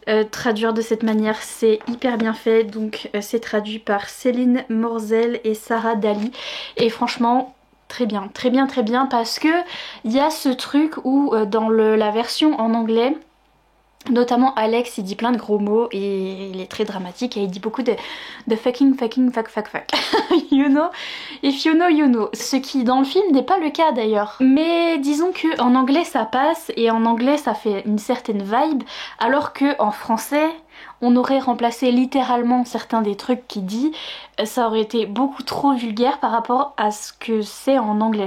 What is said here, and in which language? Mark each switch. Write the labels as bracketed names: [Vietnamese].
[French] traduire de cette manière, c'est hyper bien fait, donc c'est traduit par Céline Morzel et Sarah Dali, et franchement très bien, très bien, très bien, parce que il y a ce truc où dans la version en anglais, notamment Alex, il dit plein de gros mots et il est très dramatique et il dit beaucoup de fucking, fuck. [English] You know, if you know, you know. [French] Ce qui dans le film n'est pas le cas d'ailleurs. Mais disons que en anglais ça passe et en anglais ça fait une certaine vibe, alors que en français on aurait remplacé littéralement certains des trucs qu'il dit. Ça aurait été beaucoup trop vulgaire par rapport à ce que c'est en anglais.